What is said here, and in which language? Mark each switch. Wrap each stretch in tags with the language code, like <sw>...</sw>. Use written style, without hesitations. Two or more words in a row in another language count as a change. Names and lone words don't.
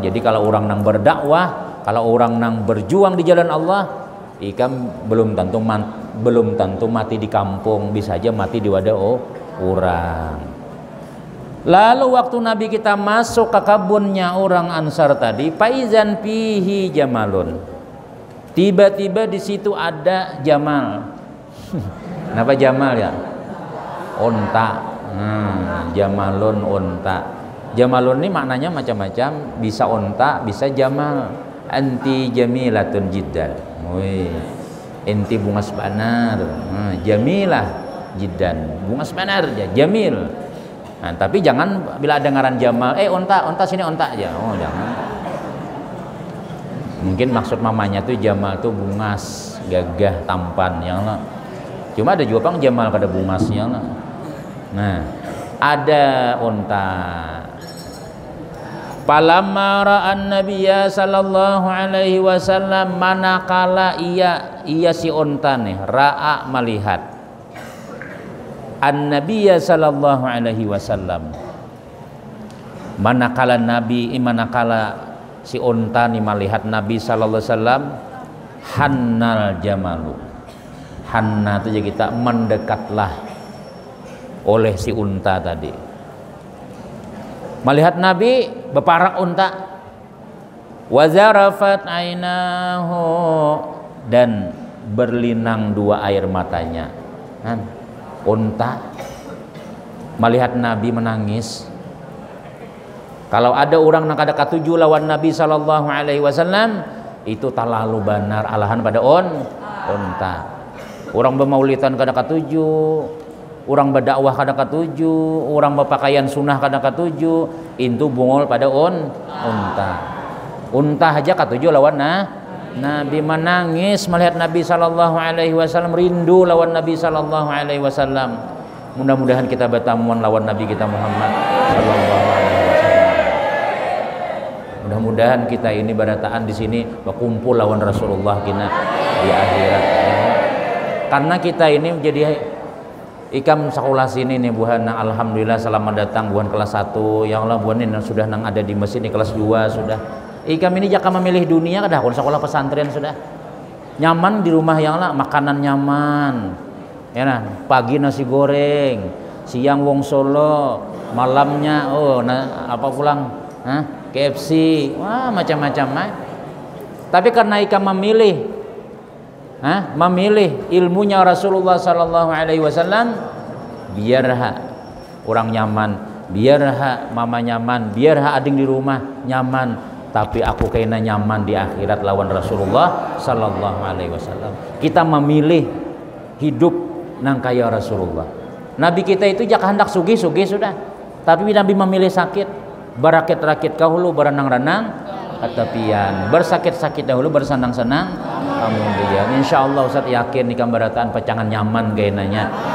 <bjn>Jadi kalau orang yang berdakwah, kalau orang yang berjuang di jalan Allah, ikam belum tentu mati di kampung, bisa aja mati di wadah orang. Lalu waktu Nabi kita masuk ke kebunnya orang Ansar tadi,</bjn> <ar>فإذا فيه جمل.</ar> <bjn>Tiba-tiba di situ ada jamal. Kenapa jamal ya? Unta. Jamalun unta. Jamalun ini maknanya macam-macam, bisa unta, bisa jamal.</bjn> <ar>أنتِ جميلة جدا. Wih.</ar> <bjn>Inti bunga sebanar.</bjn> <ar>جميلة جدا.</ar> <bjn>Bunga sebanar ya, jamil. Nah, tapi jangan bila ada ngaran jamal, unta sini unta aja. Oh, jangan. Mungkin maksud mamanya tuh jamal tuh bungas, gagah, tampan ya lah. Cuma ada juga pang jamal kada bungasnya lah. Nah, ada unta.</bjn> <ar>فلما رأى النبي صلى الله عليه وسلم,</ar> <bjn>manakala ia si unta nih ra'a melihat an-nabiyya</bjn> <ar>صلى الله عليه وسلم,</ar> <bjn>manakala si unta nih melihat Nabi</bjn> <ar>صلى الله عليه وسلم حن الجمل.</ar> <bjn>Hanna itu jadi kita mendekatlah oleh si unta tadi. Melihat Nabi beparak unta,</bjn> <ar>وذرفت عيناه,</ar> <bjn>dan berlinang dua air matanya. Unta melihat Nabi menangis. Kalau ada orang nak ada katuju lawan Nabi</bjn> <ar>صلى الله عليه وسلم,</ar> <bjn>itu talalu benar alahan pada unta. Orang bermaulidan kada katuju, orang berdakwah kada katuju, orang berpakaian sunnah kada katuju, itu bungol pada unta. Unta aja katuju lawan Nabi, menangis melihat Nabi</bjn> <ar>صلى الله عليه وسلم,</ar> <bjn>rindu lawan Nabi</bjn> <ar>صلى الله عليه وسلم.</ar> <bjn>Mudah-mudahan kita bertamuan lawan Nabi kita Muhammad</bjn> <ar>صلى الله عليه وسلم.</ar> <bjn>Mudah-mudahan kita ini berataan di sini berkumpul lawan Rasulullah kita di akhirat. Karena kita ini menjadi ikam sekolah sini nih buhan, alhamdulillah selamat datang buhan kelas 1. Yang Allah buhan ini sudah nang ada di mesin di kelas 2 sudah. Ikam ini jaka memilih dunia kada kon sekolah pesantren sudah. Nyaman di rumah yang lah, makanan nyaman. Ya nah, pagi nasi goreng, siang wong Solo, malamnya apa pulang? KFC. Wah, macam-macam. Tapi karena ikam memilih ilmunya Rasulullah</bjn> <ar>صلى الله عليه وسلم,</ar> <bjn>biar orang nyaman, biar mama nyaman, biar ading di rumah nyaman, tapi aku kena nyaman di akhirat lawan Rasulullah</bjn> <ar>صلى الله عليه وسلم.</ar> <bjn>Kita memilih hidup nang kaya Rasulullah. Nabi kita itu jak hendak sugih-sugih sudah, tapi Nabi memilih sakit, berakit-rakit kahulu, berenang-renang ketepian, bersakit-sakit dahulu, bersenang-senang kemudian. Insyaallah Ustaz yakin nikah berataan pacangan nyaman gainanya.</bjn>